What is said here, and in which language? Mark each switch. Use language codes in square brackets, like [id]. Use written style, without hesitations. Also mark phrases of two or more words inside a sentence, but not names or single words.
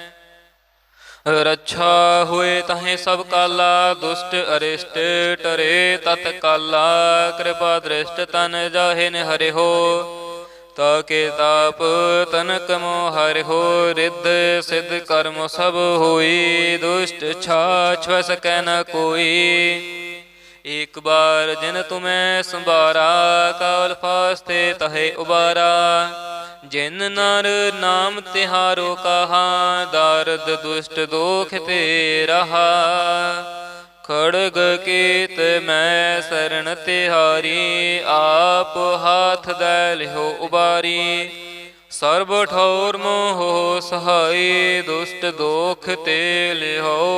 [bra] रच्छा होए तहे सब काला दुष्ट अरिष्ट टरे तत काला कृपा दृष्ट तन जाहे न हरि हो ताके ताप तनक मो हरि हो रिद्ध सिद्ध करम सब होई दुष्ट छाछ वै सकै न कोई एक बार जिन तुम्हें संभारा काल फास्ते तहे उबारा जिन नर नाम तिहारो कहा दारद दुष्ट दोख ते रहा खड़ग कीत मैं शरण तिहारी आप हाथ दै लिहो उबारी सर्ब ठौर मोह सहाय दुष्ट दोख ते लिहो